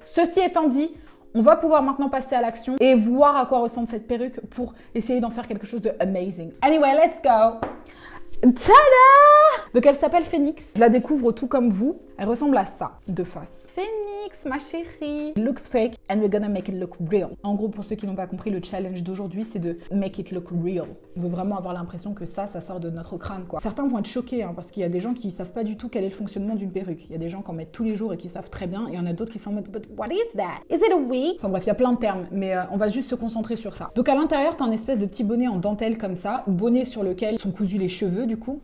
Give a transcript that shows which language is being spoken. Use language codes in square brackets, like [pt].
[fr] Ceci étant dit, on va pouvoir maintenant passer à l'action et voir à quoi ressemble cette perruque pour essayer d'en faire quelque chose de amazing. [en] Anyway, let's go. Tada! [fr] Donc elle s'appelle Phoenix. Je la découvre tout comme vous. Elle ressemble à ça de face. Phoenix, ma chérie. [en] It looks fake and we're gonna make it look real. [fr] En gros, pour ceux qui n'ont pas compris, le challenge d'aujourd'hui, c'est de [en] make it look real. [fr] On veut vraiment avoir l'impression que ça sort de notre crâne, quoi. Certains vont être choqués, parce qu'il y a des gens qui savent pas du tout quel est le fonctionnement d'une perruque. Il y a des gens qui en mettent tous les jours et qui savent très bien. Et il y en a d'autres qui sont en mode, [en] but what is that? Is it a wig? [fr] Enfin bref, il y a plein de termes, mais on va juste se concentrer sur ça. Donc à l'intérieur, t'as un espèce de petit bonnet en dentelle comme ça, bonnet sur lequel sont cousus les cheveux, du coup.